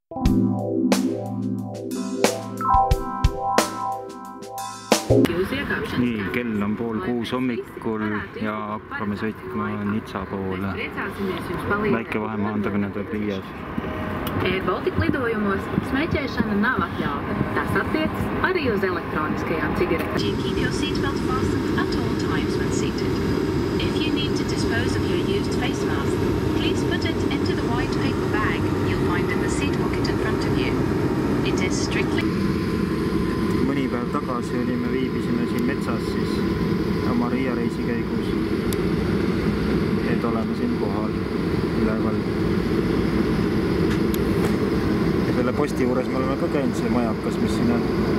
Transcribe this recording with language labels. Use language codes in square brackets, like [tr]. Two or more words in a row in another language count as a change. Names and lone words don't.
[et] Nii, kell on 5:30 hommikul ja hakkame sõitma Nizza poole. Väike vahemaandamine tuleb 5. [lv] Air Baltic lidojumos smēķēšana nav atļauta. Tas attiecas arī uz elektroniskajām cigaretēm. [en] Do you keep your seatbelt fastened at all times when seated? If you need to dispose of your used face mask, please put it into the white paper bag you'll find in the seat pocket in front of you. It is strictly... [et] Mõni päev tagasi viibisime siin metsas siis oma Riia-reisi käigus. Et oleme siin kohal üleval. Ja selle posti juures me oleme ka käinud see majakas, mis siin on.